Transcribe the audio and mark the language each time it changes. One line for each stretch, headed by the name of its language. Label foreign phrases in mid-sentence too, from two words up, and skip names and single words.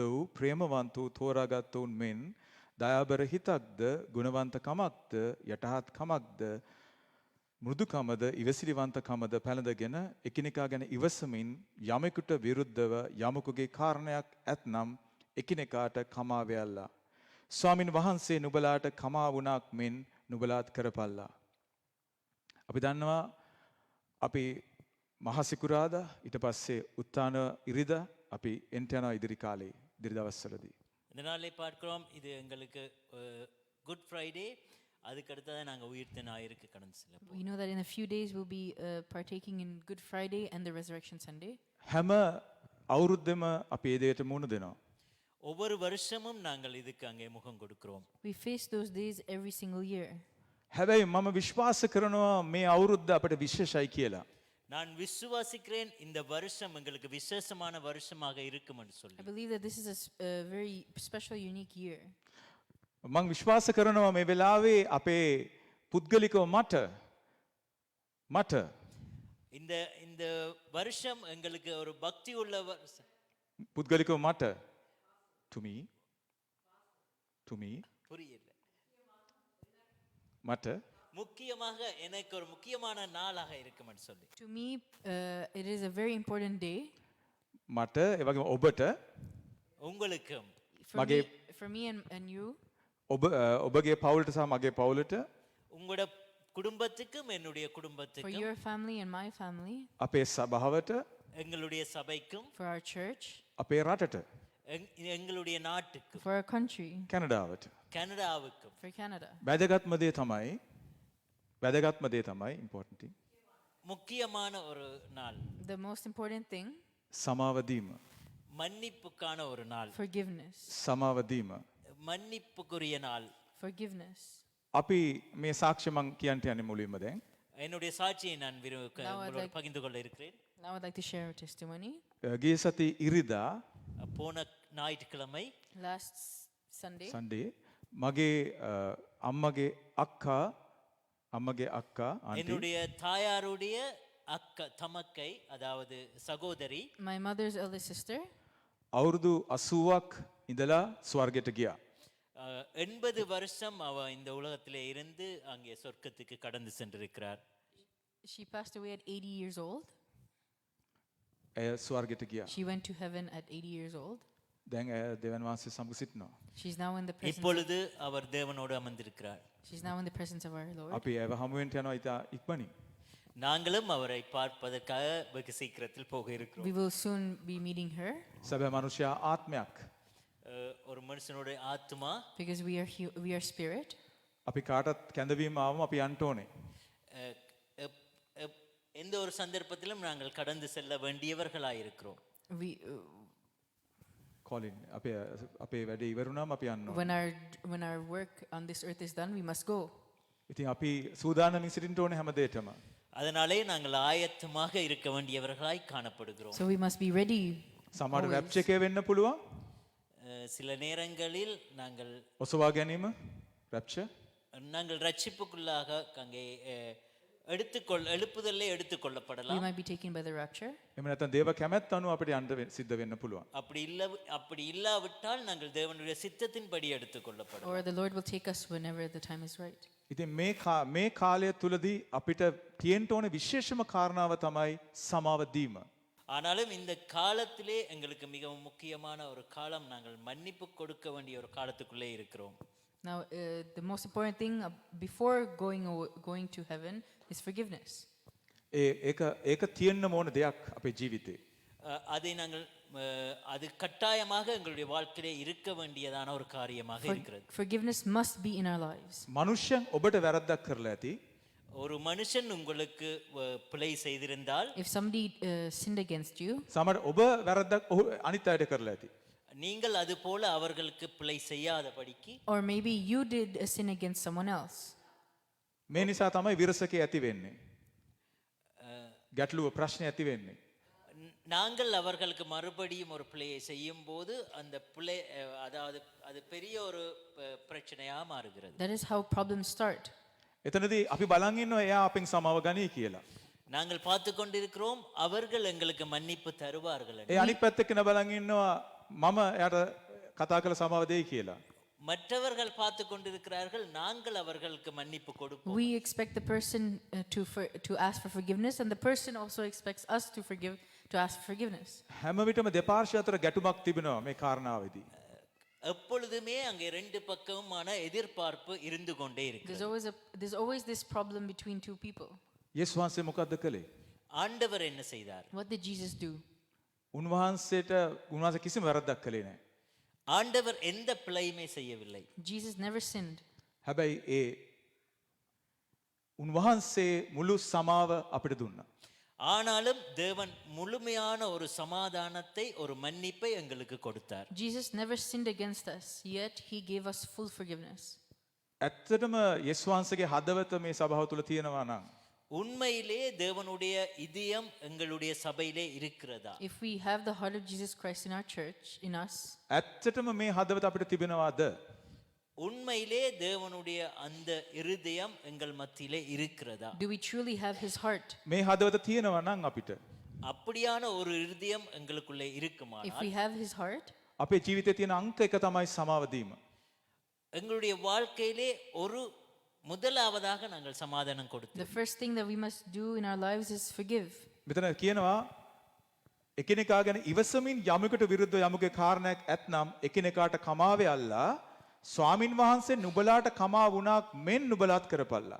Sinhala: වූ ප්‍රේමවන්ත වූ තෝරාගත්තුන් මෙන් දයාබර හිතක්ද ගුණවන්තකමක්ද යටහත් කමක්ද මෘදුකමද ඉවසිලිවන්තකමද පැළඳගෙන එකිනෙකා ගැන ඉවසමින් යමෙකුට විරුද්ධව යමකුගේ කාරණයක් ඇත්නම් එකිනෙකාට කමාවැල්ලා. ස්වාමින් වහන්සේ නුබලාට කමා වුණක් මෙන් නුබලාත් කරපල්ලා. අපි දන්නවා අපි මහසිකුරාදා ඊට පස්සේ උත්තාන ඉරිදා අපි එන්ට යනවා ඉදිරි කාලේ ඉදිරි දවස්වලදී.
Tamil: இந்த நாளிலே பார்க்கிறோம் இது எங்களுக்கு குட் ஃப்ரைடே அதுக்கு அடுத்ததாக நாங்கள் உயிர்த்த ஞாயிறுக்கு கடந்து செல்ல போகிறோம்.
English: We know that in a few days we'll be partaking in Good Friday and the Resurrection Sunday.
Sinhala: හැම අවුරුද්දෙම අපි ඒ දෙයට මුහුණ දෙනවා.
Tamil: ஒவ்வொரு வருஷமும் நாங்கள் இதுக்கு அங்கே முகம் கொடுக்கிறோம்.
English: We face those days every single year.
Sinhala: හැබැයි මම විශ්වාස කරනවා මේ අවුරුද්ද අපිට විශේෂයි කියලා.
Tamil: நான் விசுவாசிக்கிறேன் இந்த வருஷம் எங்களுக்கு விசேஷமான வருஷமாக இருக்கும் என்று சொல்லி.
English: I believe that this is a very special, unique year.
Sinhala: මං විශ්වාස කරනවා මේ වෙලාවේ අපේ පුද්ගලිකව මට
Tamil: இந்த இந்த வருஷம் எங்களுக்கு ஒரு பக்தி உள்ள வருஷம்.
Sinhala: පුද්ගලිකව මට
English: to me
Tamil: புரியல.
Sinhala: මට
Tamil: முக்கியமாக எனக்கு ஒரு முக்கியமான நாளாக இருக்கும் என்று சொல்லி.
English: To me, it is a very important day.
Sinhala: මට ඒ වගේම ඔබට
Tamil: உங்களுக்கும்
English: For me and you,
Sinhala: ඔබගේ පවුලට සහ මගේ පවුලට
Tamil: உங்களோட குடும்பத்துக்கும் என்னுடைய
English: for
Tamil: குடும்பத்துக்கும்
English: your family and my family,
Sinhala: අපේ සභාවට
Tamil: எங்களுடைய சபைக்கும்
English: for our church,
Sinhala: අපේ රටට
Tamil: எங்களுடைய நாட்டுக்கும்
English: for our country,
Sinhala: කැනඩාවට
Tamil: கனடாவுக்கும்
English: for Canada.
Sinhala: වැදගත්ම දේ තමයි
English: important thing
Tamil: முக்கியமான ஒரு நாள்,
English: The most important thing,
Sinhala: සමාව දීම
Tamil: மன்னிப்புக்கான ஒரு நாள்,
English: forgiveness.
Sinhala: සමාව දීම
Tamil: மன்னிப்புக்குரிய நாள்.
English: Forgiveness.
Sinhala: අපි මේ සාක්ෂි මං කියන්ට යන්නේ මුලින්ම දැන්
Tamil: என்னுடைய சாட்சியை நான் உங்களோட
English: like-
Tamil: பகிர்ந்து கொள்ள இருக்கிறேன்.
English: Now I'd like to share a testimony.
Sinhala: ගිය සති ඉරිදා
Tamil: போன ஞாயிற்றுக்கிழமை
English: Last Sunday,
Sinhala: සන්ඩේ මගේ අම්මගේ අක්කා ආන්ටි
Tamil: என்னுடைய தாயாருடைய அக்கா தமக்கை அதாவது சகோதரி
English: my mother's eldest sister,
Sinhala: අවුරුදු 80ක් ඉඳලා ස්වර්ගයට ගියා.
Tamil: 80 வருஷம் அவ இந்த உலகத்திலே இருந்து அங்கே சொர்க்கத்துக்கு கடந்து சென்றிருக்கிறார்.
English: she passed away at 80 years old.
Sinhala: ඇය ස්වර්ගයට ගියා.
English: She went to heaven at 80 years old.
Sinhala: දැන් ඇය දෙවන් වහන්සේ සමග සිටිනවා.
English: She's now in the presence.
Tamil: இப்பொழுது அவர் தேவனோடு அமர்ந்திருக்கிறார்.
English: She's now in the presence of our Lord.
Sinhala: අපි ඇව හමුවෙන්ට යනවා ඉතා ඉක්මනින්.
Tamil: நாங்களும் அவரை பார்ப்பதற்காக வெகு சீக்கிரத்தில் போக இருக்கிறோம்.
English: We will soon be meeting her
Sinhala: සැබෑ මනුෂ්‍යයා ආත්මයක්.
Tamil: ஒரு மனுஷனுடைய ஆத்மா
English: because we are spirit.
Sinhala: අපි කාටත් කැඳවීම ආවම අපි යන්න ඕනේ.
Tamil: எந்த ஒரு சந்தர்ப்பத்திலும் நாங்கள் கடந்து செல்ல வேண்டியவர்களாக இருக்கிறோம்.
English: We
Sinhala: කොලින් අපේ වැඩේ ඉවරුණාම අපි යන්න ඕනේ.
English: when our work on this earth is done, we must go.
Sinhala: ඉතින් අපි සූදානමින් සිටින්න ඕනේ හැම දෙයකම.
Tamil: அதனாலே நாங்கள் ஆயத்தமாக இருக்க வேண்டியவர்களாய் காணப்படுகிறோம்.
English: So we must be ready.
Sinhala: සමහර
English: always.
Sinhala: රැප්චර් එකේ වෙන්න පුළුවන්.
Tamil: சில நேரங்களில் நாங்கள்
Sinhala: ඔසවා ගැනීම රැප්චර්
Tamil: நாங்கள் ரட்சிப்புக்குள்ளாக அங்கே எழுப்புதலே
English: We
Tamil: எடுத்துக்கொள்ளப்படலாம்.
English: might be taken by the rapture.
Sinhala: එහෙම නැත්නම් දේව කැමැත්ත අනුව අපිට යන්න සිද්ධ වෙන්න පුළුවන්.
Tamil: அப்படி இல்லாவிட்டால் நாங்கள் தேவனுடைய சித்தத்தின்படி எடுத்துக்கொள்ளப்படலாம்.
English: Or the Lord will take us whenever the time is right.
Sinhala: ඉතින් මේ කාලය තුලදී අපිට තියෙන්න ඕනේ විශේෂම කාරණාව තමයි සමාව දීම.
Tamil: ஆனாலும் இந்த காலத்திலே எங்களுக்கு மிகவும் முக்கியமான ஒரு காலம், நாங்கள் மன்னிப்பு கொடுக்க வேண்டிய ஒரு காலத்துக்குள்ளே இருக்கிறோம்.
English: Now, the most important thing before going to heaven is forgiveness.
Sinhala: ඒක තියෙන්න ඕන දෙයක් අපේ ජීවිතේ.
Tamil: அதை நாங்கள் அது கட்டாயமாக எங்களுடைய வாழ்க்கையிலே இருக்க வேண்டியதான ஒரு காரியமாக இருக்கிறது.
English: Forgiveness must be in our lives.
Sinhala: මනුෂ්‍යයන් ඔබට වැරද්දක් කරලා ඇති.
Tamil: ஒரு மனுஷன் உங்களுக்கு பிழை செய்திருந்தால்,
English: If somebody sinned against you,
Sinhala: සමහර ඔබ වැරද්දක් අනිත් අයට කරලා ඇති.
Tamil: நீங்கள் அது போல அவர்களுக்கு பிழை செய்யாதபடிக்கு,
English: or maybe you did a sin against someone else.
Sinhala: මේ නිසා තමයි විරසකේ ඇති වෙන්නේ. ගැටලුව ප්‍රශ්නේ ඇති වෙන්නේ.
Tamil: நாங்கள் அவர்களுக்கு மறுபடியும் ஒரு பிழையை செய்யும் போது அந்த பிழை அதாவது அது பெரிய ஒரு பிரச்சனையா மாறுகிறது.
English: That is how problems start.
Sinhala: එතනදී අපි බලන් ඉන්නවා එයා අපෙන් සමාව ගනී කියලා.
Tamil: நாங்கள் பார்த்து கொண்டிருக்கிறோம், அவர்கள் எங்களுக்கு மன்னிப்பு தருவார்கள்.
Sinhala: ඒ අනිත් පැත්තේ කෙනා බලන් ඉන්නවා මම එයාට කතා කරලා සමාව දෙයි කියලා.
Tamil: மற்றவர்கள் பார்த்து கொண்டிருக்கிறார்கள், நாங்கள் அவர்களுக்கு மன்னிப்பு கொடுப்போம்.
English: We expect the person to ask for forgiveness, and the person also expects us to ask for forgiveness.
Sinhala: හැම විටම දෙපාර්ශ්ව අතර ගැටුමක් තිබෙනවා මේ කාරණාවේදී.
Tamil: எப்பொழுதுமே அங்கே ரெண்டு பக்கமுமான எதிர்பார்ப்பு இருந்து கொண்டே இருக்கு.
English: There's always this problem between two people.
Sinhala: යේසුස් වහන්සේ මොකද්ද කළේ?
Tamil: ஆண்டவர் என்ன செய்தார்?
English: What did Jesus do?
Sinhala: උන්වහන්සේ කිසිම වැරද්දක් කළේ නැහැ.
Tamil: ஆண்டவர் எந்த பிழையுமே செய்யவில்லை.
English: Jesus never sinned.
Sinhala: හැබැයි ඒ උන්වහන්සේ මුළු සමාව අපිට දුන්නා.
Tamil: ஆனாலும் தேவன் முழுமையான ஒரு சமாதானத்தை, ஒரு மன்னிப்பை எங்களுக்கு கொடுத்தார்.
English: Jesus never sinned against us, yet he gave us full forgiveness.
Sinhala: ඇත්තටම යේසුස් වහන්සේගේ හදවත මේ සභාව තුල තියෙනවා නම්
Tamil: உண்மையிலே தேவனுடைய இதயம் எங்களுடைய சபையிலே இருக்கிறதா?
English: If we have the heart of Jesus Christ in our church, in us,
Sinhala: ඇත්තටම මේ හදවත අපිට තිබෙනවාද?
Tamil: உண்மையிலே தேவனுடைய அந்த இருதயம் எங்கள் மத்தியிலே இருக்கிறதா?
English: do we truly have his heart?
Sinhala: මේ හදවත තියෙනවා නම් අපිට
Tamil: அப்படியான ஒரு இருதயம் எங்களுக்குள்ளே
English: If
Tamil: இருக்குமானால்
English: we have his heart,
Sinhala: අපේ ජීවිතයේ තියෙන අංක එක තමයි සමාව දීම.
Tamil: எங்களுடைய வாழ்க்கையிலே ஒரு முதலாவதாக நாங்கள் சமாதானம் கொடுத்தோம்.
English: the first thing that we must do in our lives is forgive.
Sinhala: මෙතන කියනවා එකිනෙකා ගැන ඉවසමින් යමකට විරුද්ධව යමකේ කාරණයක් ඇත්නම් එකිනෙකාට කමාවේ අල්ලා ස්වාමින් වහන්සේ නුඹලාට කමා වුණාක් මෙන් නුඹලාත් කරපල්ලා.